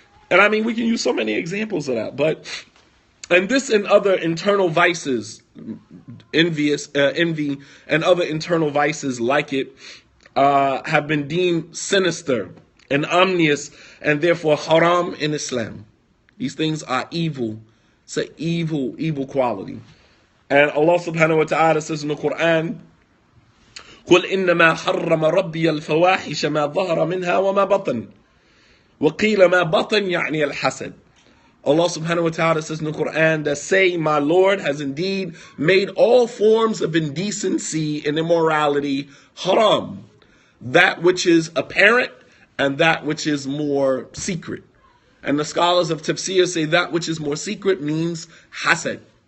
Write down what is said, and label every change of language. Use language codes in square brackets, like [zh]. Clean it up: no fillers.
[en] And I mean, we can use so many examples of that. And this and other internal vices, envy and other internal vices like it, have been deemed sinister and ominous and therefore haram in Islam. These things are evil. It's an evil quality. And Allah subhanahu wa ta'ala says in the Quran, [ar] قُلْ إِنَّمَا حَرَّمَ رَبِّيَ الْفَوَاحِشَ مَا ظَهَرَ مِنْهَا وَمَا بَطَنَ وَقِيلَ مَا بَطَنْ يَعْنِي الْحَسَدِ. [en] Allah subhanahu wa ta'ala says in the Quran that say, my Lord has indeed made all forms of indecency and immorality haram. That which is apparent and that which is more secret. And the scholars of tafsir say that which is more secret means hasad.